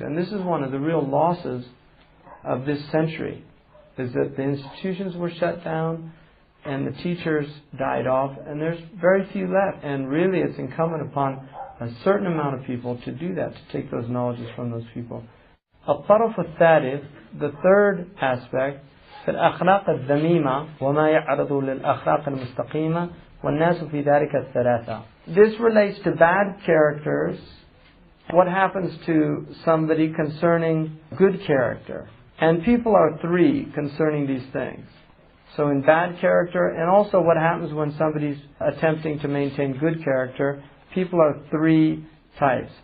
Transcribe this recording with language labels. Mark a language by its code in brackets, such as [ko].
[en] And this is one of the real losses of this century, is that the institutions were shut down and the teachers died off, and there's very few left. And really it's incumbent upon a certain amount of people to do that, to take those knowledges from those people. [ar] الطرف الثالث, [en] the third aspect, [ar] في الأخلاق الذميمة وما يعرض للأخلاق المستقيمة والناس في ذلك الثلاثة. [en] This relates to bad characters. What happens to somebody concerning good character? And people are three concerning these things. So in bad character, and also what happens when somebody's attempting to maintain good character, people are three types.